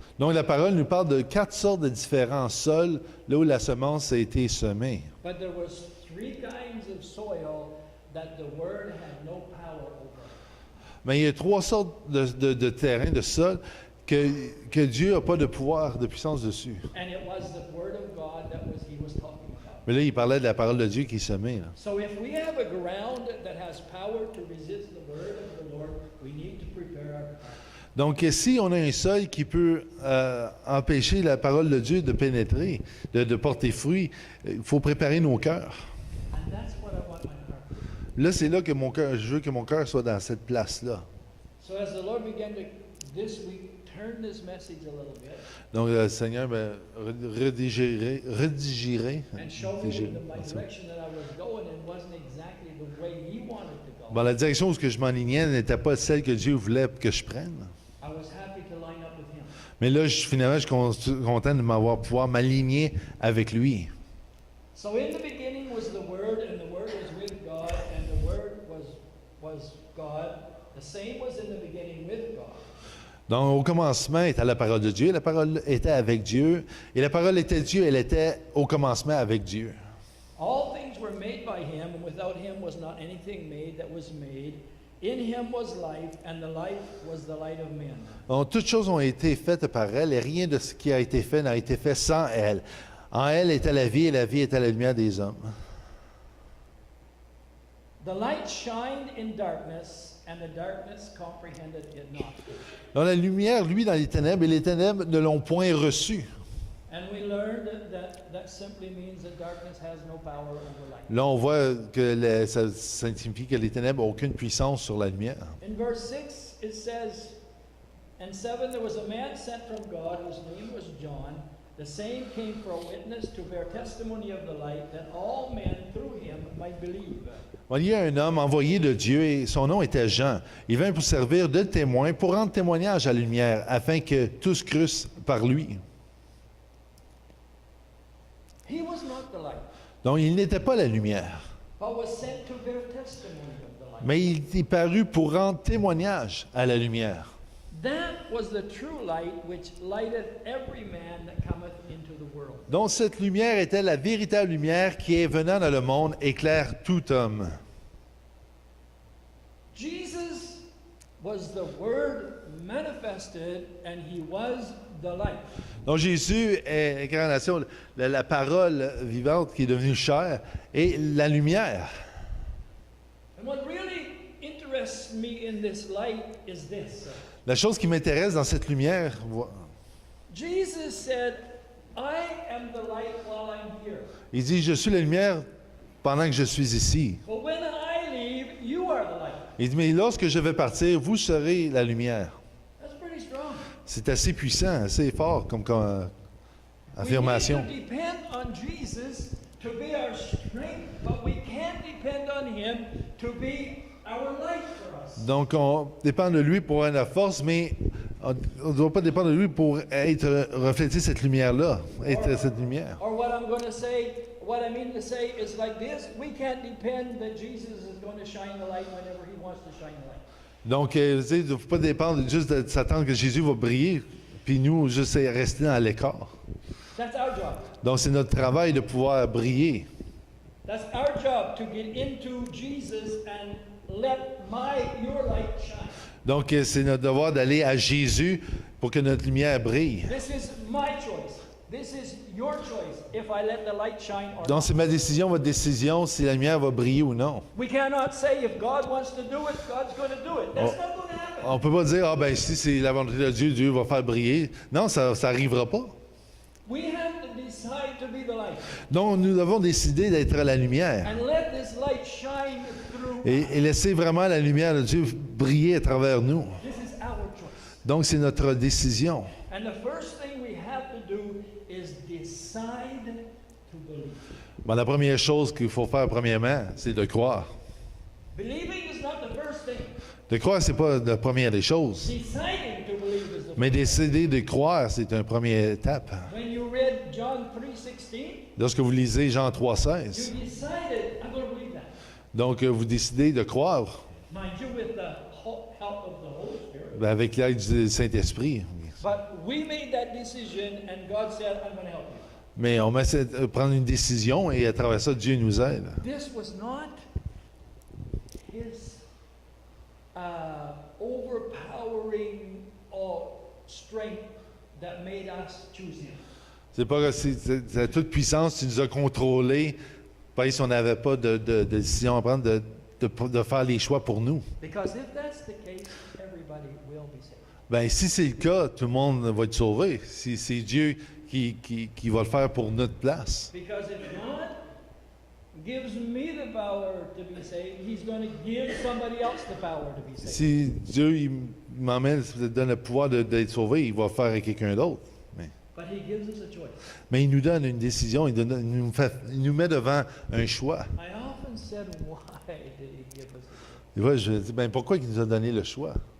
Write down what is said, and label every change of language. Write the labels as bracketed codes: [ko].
[fr] Donc la parole nous parle de 4 sortes de différents sols là où la semence a été semée. [en] But there was 3 kinds of soil that the word had no power over. [fr] Mais il y a 3 sortes de terrains, de sol, que Dieu n'a pas de pouvoir, de puissance dessus. [en] And it was the word of God that he was talking about. [fr] Mais là, il parlait de la parole de Dieu qui est semée. Là. [en] So if we have a ground that has power to resist the word of the Lord, we need to prepare our heart. [fr] Donc, si on a un sol qui peut empêcher la parole de Dieu de pénétrer, de porter fruit, il faut préparer nos cœurs. [en] And that's what I want my heart to be. [fr] Là, c'est là que je veux que mon cœur soit dans cette place-là. [en] So as the Lord began to this week turn this message a little bit [fr] Donc, le Seigneur me redigerait, [en] and show me the direction that I was going and wasn't exactly the way He wanted to go. [fr] Bon, la direction où je m'enlignais n'était pas celle que Dieu voulait que je prenne. [en] I was happy to line up with Him. [fr] Mais là, finalement, je suis content de pouvoir m'aligner avec lui. [en] So in the beginning was the Word, and the Word was with God, and the Word was God. The same was in the beginning with God. [fr] Donc, au commencement était la parole de Dieu, la parole était avec Dieu, et la parole était Dieu, elle était au commencement avec Dieu. [en] All things were made by Him, and without Him was not anything made that was made. In him was life, and the life was the light of men. [fr] Donc, toutes choses ont été faites par elle, et rien de ce qui a été fait n'a été fait sans elle. En elle était la vie, et la vie était la lumière des hommes. [en] The light shined in darkness, and the darkness comprehended it not. [fr] Donc, la lumière, lui, dans les ténèbres, et les ténèbres ne l'ont point reçue. [en] And we learned that simply means that darkness has no power over light. [fr] Là, on voit que ça signifie que les ténèbres n'ont aucune puissance sur la lumière. [en] In verse 6, it says, And 7, there was a man sent from God, whose name was John. The same came for a witness to bear testimony of the light, that all men through him might believe. [fr] Bon, il y a un homme envoyé de Dieu, et son nom était Jean. Il vint pour servir de témoin, pour rendre témoignage à la lumière, afin que tous crussent par lui. [en] He was not the light, [fr] Donc, il n'était pas la lumière, [en] but was sent to bear testimony of the light. [fr] mais il est paru pour rendre témoignage à la lumière. [en] That was the true light which lighteth every man that cometh into the world. [fr] Donc, cette lumière était la véritable lumière qui est venant dans le monde, éclaire tout homme. [en] Jesus was the Word manifested, and he was the light. [fr] Donc, Jésus est l'incarnation, la parole vivante qui est devenue chair, et la lumière. [en] And what really interests me in this light is this. [fr] La chose qui m'intéresse dans cette lumière, [en] Jesus said, I am the light while I'm here. [fr] il dit, je suis la lumière pendant que je suis ici. [en] But when I leave, you are the light. [fr] Il dit, mais lorsque je vais partir, vous serez la lumière. [en] That's pretty strong. [fr] C'est assez puissant, assez fort comme affirmation. [en] We need to depend on Jesus to be our strength, but we can't depend on him to be our light for us. [fr] Donc, on dépend de lui pour avoir la force, mais on ne doit pas dépendre de lui pour refléter cette lumière-là, être cette lumière. [en] Or what I'm going to say, what I mean to say is like this: we can't depend that Jesus is going to shine the light whenever he wants to shine the light. [fr] Donc, il ne faut pas dépendre juste de s'attendre que Jésus va briller, puis nous, juste rester dans l'écart. [en] That's our job. [fr] Donc, c'est notre travail de pouvoir briller. [en] That's our job to get into Jesus and let your light shine. [fr] Donc, c'est notre devoir d'aller à Jésus pour que notre lumière brille. [en] This is my choice. This is your choice. If I let the light shine or [fr] Donc, [en] not. [fr] c'est ma décision, votre décision, si la lumière va briller ou non. [en] We cannot say if God wants to do it, God's going to do it. That's not going to happen. [fr] On ne peut pas dire, ah ben si c'est la volonté de Dieu, Dieu va faire briller. Non, ça n'arrivera pas. [en] We have to decide to be the light [fr] Donc, nous devons décider d'être la lumière [en] and let this light shine through. [fr] et laisser vraiment la lumière de Dieu briller à travers nous. [en] This is our choice. [fr] Donc, c'est notre décision. [en] And the first thing we have to do is decide to believe. [fr] Bon, la première chose qu'il faut faire premièrement, c'est de croire. [en] Believing is not the first thing. [fr] De croire, c'est pas la première des choses. [en] Deciding to believe is the first. [fr] Mais décider de croire, c'est une première étape. [en] When you read John 3:16, [fr] Lorsque vous lisez Jean [en] you [fr] 3,16, [en] decided, I'm going to believe that. [fr] donc vous décidez de croire [en] Mind you, with the help of the Holy Spirit. [fr] ben, avec l'aide du Saint-Esprit. [en] But we made that decision, and God said, I'm going to help you. [fr] Mais on essaie de prendre une décision et à travers ça, Dieu nous aide. [en] This was not his overpowering strength that made us choose him. [fr] C'est pas c'est toute puissance qui nous a contrôlés, pas si on n'avait pas de décision à prendre, de faire les choix pour nous. [en] Because if that's the case, everybody will be saved. [fr] Ben, si c'est le cas, tout le monde va être sauvé. Si c'est Dieu qui va le faire pour notre place. [en] Because if God gives me the power to be saved, he's going to give somebody else the power to be saved. [fr] Si Dieu il m'emmène, donne le pouvoir d'être sauvé, il va le faire avec quelqu'un d'autre. [en] But he gives us a choice. [fr] Mais il nous donne une décision, il nous met devant un choix. [en] I often said, why did he give us a choice? [fr] Et voilà, je dis, ben, pourquoi il nous a donné le choix?